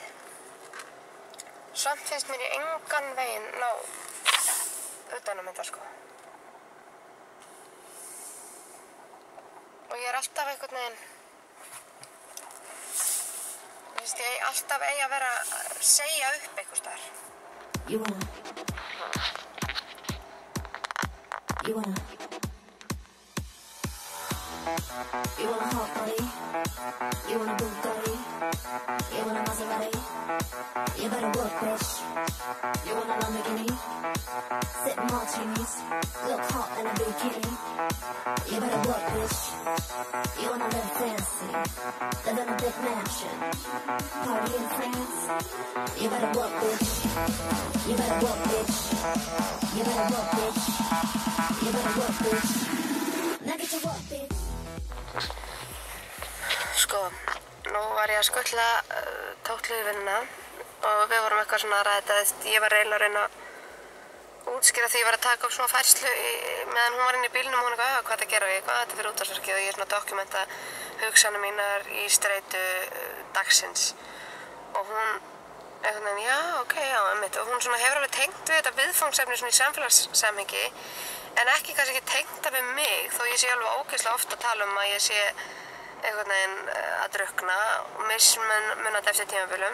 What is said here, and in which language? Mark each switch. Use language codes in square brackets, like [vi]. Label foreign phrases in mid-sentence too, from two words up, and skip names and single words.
[is] Samt finnst mér í engan veginn ná utan um þetta, Og ég er alltaf einhvern veginn ég alltaf eigi að vera að segja upp eitthvað staðar. [en] You wanna hot body, you wanna Bugatti, you wanna Maserati, you better work, bitch. You wanna Lamborghini, sip martinis, look hot in a bikini. You better work, bitch. You wanna live fancy, live in a big mansion, party in France. You better work, bitch. You better work, bitch. You better work, bitch. You better work, bitch. Now get your work, bitch. [is] Nú var ég að skutla tótlu í vinnuna og við vorum eitthvað svona að ræða þetta. Ég var eiginlega að reyna að útskýra því ég var að taka upp svona færslu meðan hún var inn í bílnum og hún eitthvað, hvað þetta gera og ég, hvað þetta fyrir útvarpsverkið og ég svona dokumenta hugsanir mínar í streitu dagsins og hún einhvern veginn, já, ok, já, einmitt og hún svona hefur alveg tengt við þetta viðfangsefni svona í samfélagssamhengi en ekki kannski ekki tengt það við mig þó ég sé alveg ógeðslega oft að tala að ég sé einhvern veginn að drukkna og mismunandi eftir tímabilum.